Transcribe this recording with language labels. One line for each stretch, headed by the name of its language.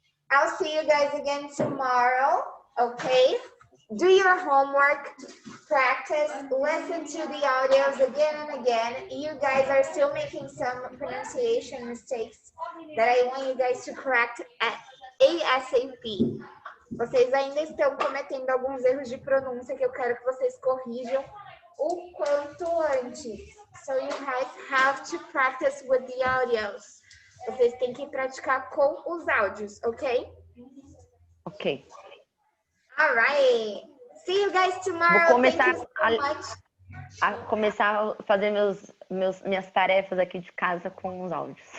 English: I'll see you guys again tomorrow. Okay. Do your homework, practice, listen to the audios again and again. You guys are still making some pronunciation mistakes that I want you guys to correct at ASAP.
Portuguese: Vocês ainda estão cometendo alguns erros de pronúncia que eu quero que vocês corrijam o quanto antes.
English: So you guys have to practice with the audios.
Portuguese: Vocês têm que praticar com os áudios, ok?
English: Ok. All right. See you guys tomorrow.
Portuguese: Vou começar
English: Thank you so much.
Portuguese: a começar a fazer minhas tarefas aqui de casa com os áudios.